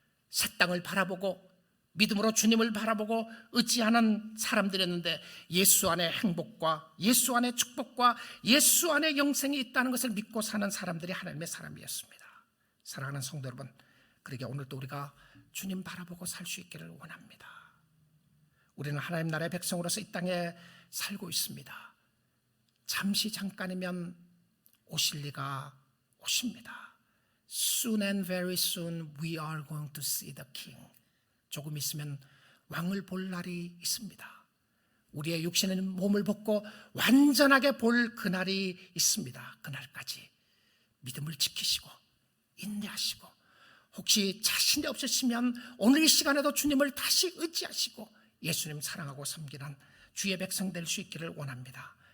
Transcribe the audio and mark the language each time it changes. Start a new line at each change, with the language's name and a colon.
Korean: 새 땅을 바라보고 믿음으로 주님을 바라보고 의지하는 사람들이었는데 예수 안에 행복과 예수 안에 축복과 예수 안에 영생이 있다는 것을 믿고 사는 사람들이 하나님의 사람이었습니다. 사랑하는 성도 여러분, 그러게 오늘도 우리가 주님 바라보고 살 수 있기를 원합니다. 우리는 하나님 나라의 백성으로서 이 땅에 살고 있습니다. 잠시 잠깐이면 오실 리가 오십니다.
English: Soon and very soon we are going to see the King.
Korean: 조금 있으면 왕을 볼 날이 있습니다. 우리의 육신의 몸을 벗고 완전하게 볼 그날이 있습니다. 그날까지 믿음을 지키시고 인내하시고 혹시 자신이 없으시면 오늘 이 시간에도 주님을 다시 의지하시고 예수님 사랑하고 섬기는 주의 백성 될 수 있기를 원합니다.